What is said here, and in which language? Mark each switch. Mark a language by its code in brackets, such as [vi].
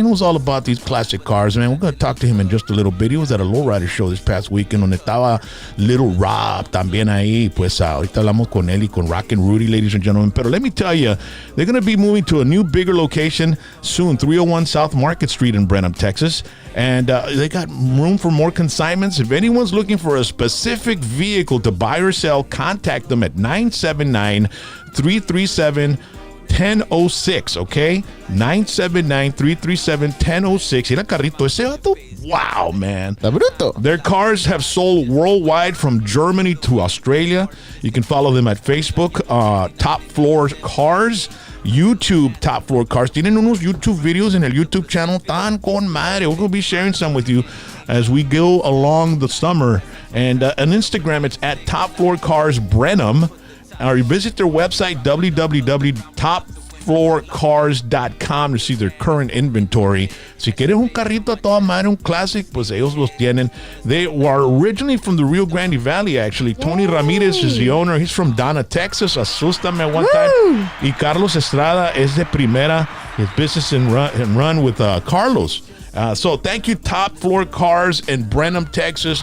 [en] He knows all about these classic cars, man. We're going to talk to him in just a little bit. He was at a lowrider show this past weekend [es] donde estaba Little Rob también ahí. Pues ahorita hablamos con él y con ROCKNRUDY, [en] ladies and gentlemen. But let me tell you, they're going to be moving to a new, bigger location soon, 301 South Market Street in Brenham, Texas. And they got room for more consignments. If anyone's looking for a specific vehicle to buy or sell, contact them at 979-337-1006, okay? 979-337-1006. [es] Mira carrito ese vato. [en] Wow, man. [es] Está bruto. [en] Their cars have sold worldwide from Germany to Australia. You can follow them at Facebook, Top Floor Cars, YouTube, Top Floor Cars. [es] Tienen unos YouTube videos en el YouTube channel tan con madre. [en] We're going to be sharing some with you as we go along the summer. And on Instagram, it's at Top Floor Cars Brenham. Or you visit their website, www.topfloorcars.com, to see their current inventory. [es] Si quieres un carrito a toda madre, un classic, pues ellos los tienen. [en] They were originally from the Rio Grande Valley, actually. Tony Ramirez is the owner. He's from Donna, Texas. Asústame one time. [es] Y Carlos Estrada es de Primera. [en] His business and run with Carlos. So thank you, Top Floor Cars in Brenham, Texas.